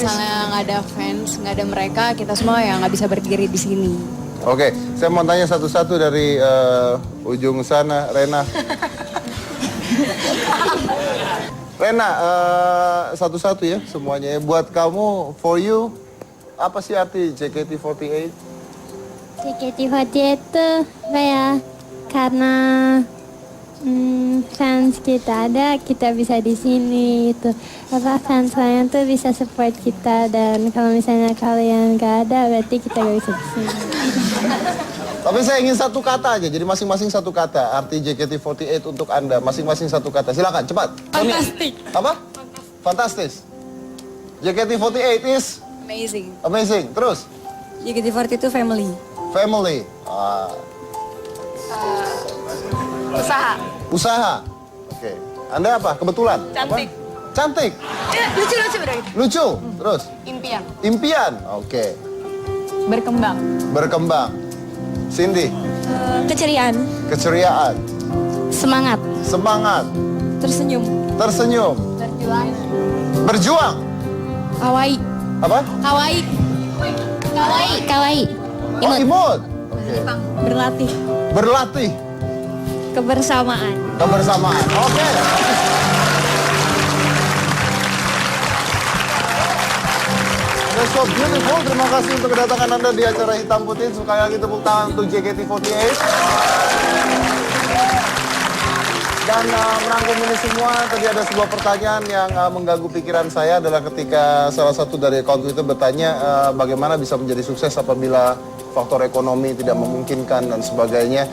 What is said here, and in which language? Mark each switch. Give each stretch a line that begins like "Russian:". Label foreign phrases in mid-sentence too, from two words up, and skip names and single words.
Indonesian: misalnya nggak ada fans, nggak ada mereka, kita semua ya nggak bisa berdiri di sini. Oke, saya mau tanya satu-satu dari ujung sana, Rena. Rena, satu-satu ya semuanya. Buat kamu,
English: for you,
Indonesian: apa sih arti JKT48? JKT48 itu kayak karena fans kita ada, kita bisa di sini itu. Fans kalian tuh bisa support kita, dan kalau misalnya kalian gak ada, berarti kita gak bisa di sini. Tapi saya ingin satu kata aja, jadi masing-masing satu kata. Arti JKT48 untuk Anda, masing-masing satu kata. Silakan, cepat.
English: Fantastic.
Indonesian: Apa? Fantastis. JKT48 is?
English: Amazing. Amazing.
Indonesian: Terus? JKT48 itu family.
English: Family.
Indonesian: Usaha. Usaha. Oke. Anda apa? Kebetulan? Cantik. Apa? Cantik. Lucu-lucu berarti. Lucu. Terus? Impian. Impian. Oke. Berkembang. Berkembang. Cindy. Keceriaan. Keceriaan. Semangat. Semangat. Tersenyum. Tersenyum. Berjuang.
Japanese: Kawaii.
Indonesian: Apa?
Japanese: Kawaii. Kawaii.
Indonesian: Oh, imut. Oke. Berlatih. Berlatih. Kebersamaan. Kebersamaan. Oke.
English: That's so beautiful.
Indonesian: Terima kasih untuk kedatangan Anda di acara Hitam Putih. Sekali lagi tepuk tangan untuk JKT48. Dan merangkum ini semua, tadi ada sebuah pertanyaan yang mengganggu pikiran saya adalah ketika salah satu dari akun Twitter bertanya bagaimana bisa menjadi sukses apabila faktor ekonomi tidak memungkinkan dan sebagainya.